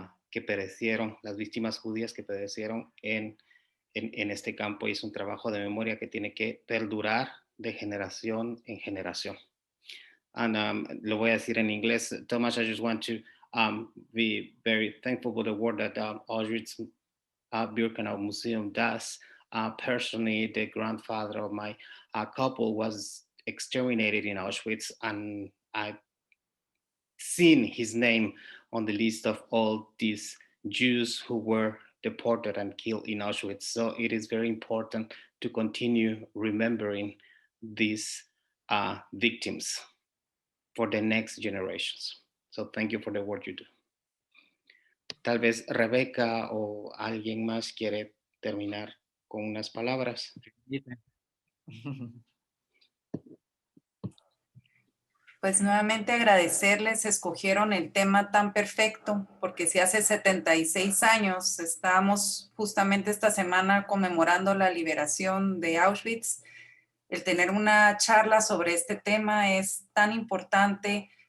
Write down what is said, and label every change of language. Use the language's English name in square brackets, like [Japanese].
[Spanish] que perecieron, las víctimas judías que perecieron en este campo, y es un trabajo de memoria que tiene que perdurar de generación en generación. And lo voy a decir en inglés. [English] Thomas, I just want to be very thankful for the work that Auschwitz Birkenau Museum does. Personally, the grandfather of my couple was exterminated in Auschwitz, and I've seen his name on the list of all these Jews who were deported and killed in Auschwitz. So it is very important to continue remembering these victims for the next generations. So thank you for the work you do. [Spanish] Tal vez Rebeca o alguien más quiere terminar con unas palabras. Pues nuevamente agradecerles, escogieron el tema tan perfecto, porque si hace 76 años estábamos justamente esta semana conmemorando la liberación de Auschwitz, el tener una charla sobre este tema es tan importante.